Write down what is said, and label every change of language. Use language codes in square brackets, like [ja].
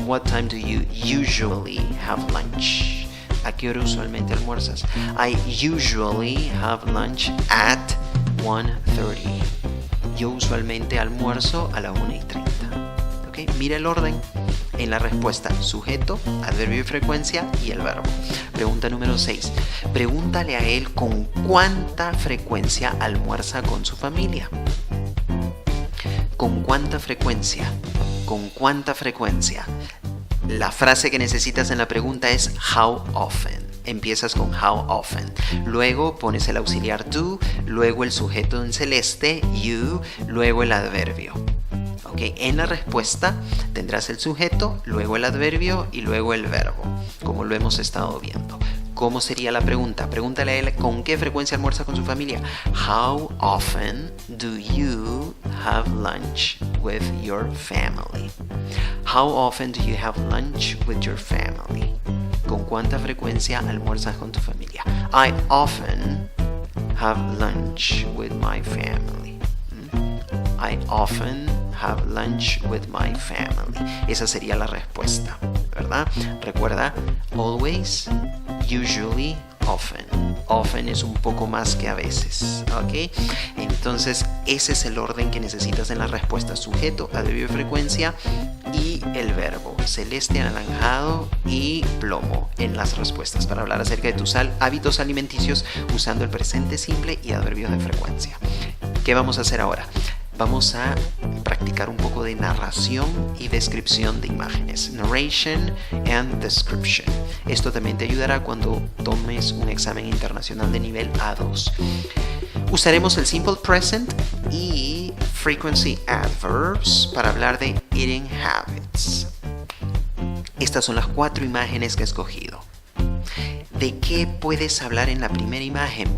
[en] What time do you usually have lunch? [es] ¿A qué hora usualmente almuerzas? [en] I usually have lunch at 1:30. [es] Yo usualmente almuerzo a la 1:30. ¿Ok? Mira el orden. En la respuesta, sujeto, adverbio de frecuencia y el verbo. Pregunta número 6. Pregúntale a él con cuánta frecuencia almuerza con su familia. ¿Con cuánta frecuencia? ¿Con cuánta frecuencia? La frase que necesitas en la pregunta es how often. Empiezas con how often. Luego pones el auxiliar do, luego el sujeto en celeste, you, luego el adverbio. ¿ok? En la respuesta tendrás el sujeto, luego el adverbio y luego el verbo, como lo hemos estado viendo. ¿Cómo sería la pregunta? Pregúntale a él con qué frecuencia almuerza con su familia. [en] How often do you have lunch with your family? How often do you have lunch with your family? [es] ¿Con cuánta frecuencia almuerzas con tu familia? [en] I often have lunch with my family. I often have lunch with my family. [es] Esa sería la respuesta, ¿verdad? Recuerda, always, usually, often. Often es un poco más que a veces, ¿ok? Entonces, ese es el orden que necesitas en la respuesta. Sujeto, adverbio de frecuencia y el verbo. Celeste, anaranjado y plomo en las respuestas para hablar acerca de tus hábitos alimenticios usando el presente simple y adverbios de frecuencia. ¿Qué vamos a hacer ahora? Vamos a practicar un poco de narración y descripción de imágenes. [en] Narration and description. [es] Esto también te ayudará cuando tomes un examen internacional de nivel A2. Usaremos el simple present y frequency adverbs para hablar de eating habits. Estas son las 4 imágenes que he escogido. ¿De qué puedes hablar en la primera imagen?